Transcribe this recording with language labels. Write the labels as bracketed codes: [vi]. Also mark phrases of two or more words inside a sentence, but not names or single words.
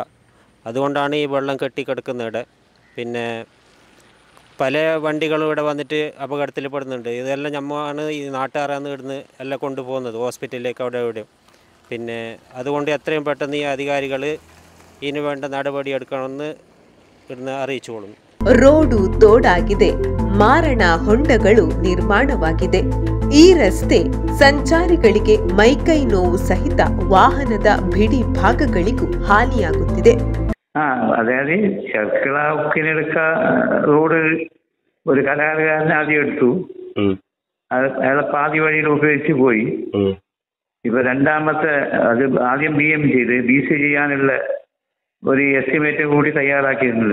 [ml] അതുകൊണ്ടാണ് ഈ വെള്ളം കെട്ടിക്കിടക്കുന്നത്. പിന്നെ പല വണ്ടികളും ഇവിടെ വന്നിട്ട് അപകടത്തിൽപ്പെടുന്നുണ്ട്. ഇതെല്ലാം നമ്മാണ് ഈ നാട്ടുകാരാണ് ഇവിടുന്ന് എല്ലാം കൊണ്ടുപോകുന്നത് ഹോസ്പിറ്റലിലേക്ക് അവിടെ എവിടെയും. പിന്നെ അതുകൊണ്ട് എത്രയും പെട്ടെന്ന് ഈ അധികാരികൾ ഇതിന് വേണ്ട നടപടി എടുക്കണമെന്ന് ഇവിടുന്ന് അറിയിച്ചുകൊള്ളുന്നു. [kn] ರೋಡು ತೋಡಾಗಿದೆ, ಮಾರಣ ಹೊಂಡಗಳು ನಿರ್ಮಾಣವಾಗಿದೆ. ಈ ರಸ್ತೆ ಸಂಚಾರಿಗಳಿಗೆ ಮೈಕೈ ನೋವು ಸಹಿತ ವಾಹನದ ಬಿಡಿ ಭಾಗಗಳಿಗೂ ಹಾನಿಯಾಗುತ್ತಿದೆ. [ml] അതായത് ചെർക്കള ഉക്കിനെടുക്ക റോഡ് ഒരു കലാകാരൻ ആദ്യം എടുത്തു. അയാളെ പാതി വഴിയിൽ ഉപയോഗിച്ച് പോയി. ഇപ്പൊ രണ്ടാമത്തെ അത് ആദ്യം BM ചെയ്ത് BC ചെയ്യാനുള്ള ഒരു എസ്റ്റിമേറ്റ് കൂടി തയ്യാറാക്കിയിരുന്നത്.